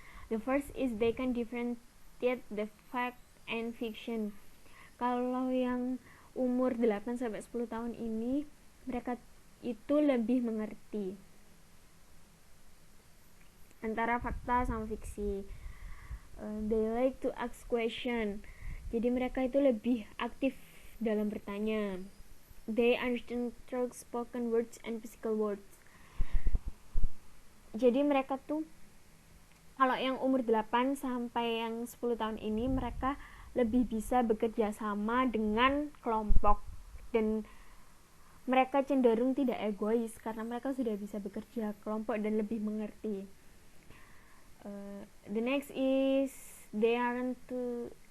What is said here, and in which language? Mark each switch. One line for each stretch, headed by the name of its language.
English: The first is they can differentiate the fact and fiction.
Indonesian: Kalau yang umur 8 sampai 10 tahun ini, mereka itu lebih mengerti antara fakta sama fiksi.
English: They like to ask question.
Indonesian: Jadi mereka itu lebih aktif dalam bertanya.
English: They understand spoken words and physical words.
Indonesian: Jadi mereka tuh kalau yang umur 8 sampai yang 10 tahun ini, mereka lebih bisa bekerja sama dengan kelompok, dan mereka cenderung tidak egois karena mereka sudah bisa bekerja kelompok dan lebih mengerti.
English: The next is they understand